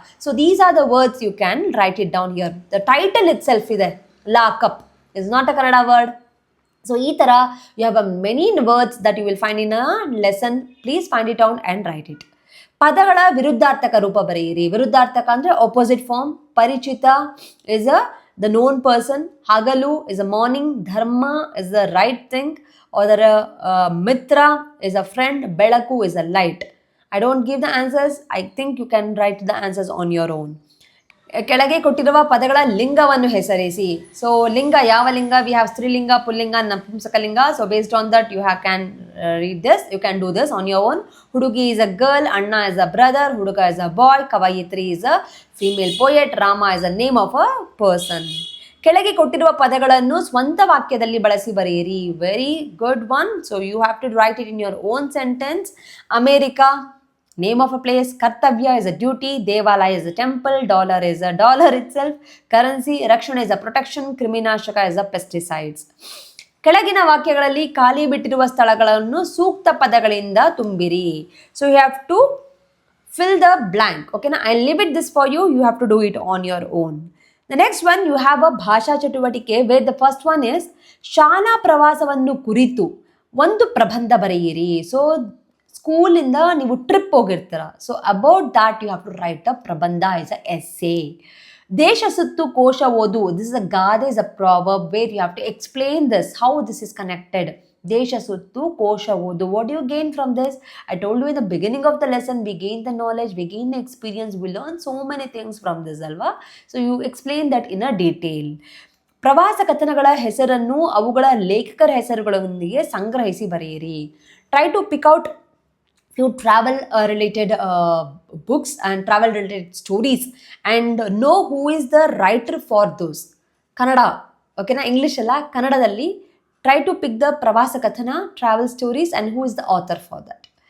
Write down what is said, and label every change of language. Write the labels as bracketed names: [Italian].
[English] So these are the words you can write it down here. The title itself ಇದೆ, lockup is not a Kannada word. So ಈ ಥರ you have a many words that you will find in a lesson. Please find it out and write it. [Kannada] ಪದಗಳ ವಿರುದ್ಧಾರ್ಥಕ ರೂಪ ಬರೆಯಿರಿ. ವಿರುದ್ಧಾರ್ಥಕ ಅಂದರೆ [English] Opposite form. ಪರಿಚಿತ is a the known person. Hagalu is a morning. Dharma is the right thing, or the mitra is a friend. Belaku is a light. I don't give the answers. I think you can write the answers on your own. [Kannada] ಕೆಳಗೆ ಕೊಟ್ಟಿರುವ ಪದಗಳ ಲಿಂಗವನ್ನು ಹೆಸರಿಸಿ. So ಲಿಂಗ, ಯಾವ ಲಿಂಗ? [English] We have ಸ್ತ್ರೀಲಿಂಗ, ಪುಲ್ಲಿಂಗ, ನಪುಂಸಕಲಿಂಗ. So based on that you can read this. You can do this on your own. Hudugi is a girl, Anna is a brother, Huduga is a boy, Kavayitri is a female poet, Rama is a name of a person. [Kannada] ಕೆಳಗೆ ಕೊಟ್ಟಿರುವ ಪದಗಳನ್ನು ಸ್ವಂತ ವಾಕ್ಯದಲ್ಲಿ ಬಳಸಿ ಬರೆಯಿರಿ. [English] Very good one. So you have to write it in your own sentence. America, name of a place. Kartavya is a duty. Devalaya is a temple. Dollar is a dollar itself. Currency. Rakshana is a protection. Kriminashaka is a pesticides. [Kannada] ಕೆಳಗಿನ ವಾಕ್ಯಗಳಲ್ಲಿ ಖಾಲಿ ಬಿಟ್ಟಿರುವ ಸ್ಥಳಗಳನ್ನು ಸೂಕ್ತ ಪದಗಳಿಂದ ತುಂಬಿರಿ. [English] So you have to fill the blank. Okay, now I'll leave it this for you. You have to do it on your own. The next one, you have a ಭಾಷಾ ಚಟುವಟಿಕೆ where the first one is [Kannada] ಶಾಲಾ ಪ್ರವಾಸವನ್ನು ಕುರಿತು ಒಂದು ಪ್ರಬಂಧ ಬರೆಯಿರಿ. So ಸ್ಕೂಲಿಂದ ನೀವು trip ಹೋಗಿರ್ತೀರ. [English] So about that you have to write a ಪ್ರಬಂಧ is a essay. [Kannada] ದೇಶ ಸುತ್ತು ಕೋಶ ಓದು. [English] This is a ಗಾದೆ, is a proverb where you have to explain this, how this is connected. [Kannada] ದೇಶ ಸುತ್ತು ಕೋಶ ಓದು. [English] What you gain from this? I told you in the beginning of the lesson, we gain the knowledge, we gain the experience, we learn so many things from this ಅಲ್ವಾ. So you explain that in a detail. [Kannada] ಪ್ರವಾಸ ಕಥನಗಳ ಹೆಸರನ್ನು ಅವುಗಳ ಲೇಖಕರ ಹೆಸರುಗಳೊಂದಿಗೆ ಸಂಗ್ರಹಿಸಿ ಬರೆಯಿರಿ. [English] Try to pick out few travel related books and travel related stories and know who is the writer for those. Kannada, okay na, [Kannada] English alla, kannadadalli [English] try to pick the pravasa kathana travel stories and who is the author for that.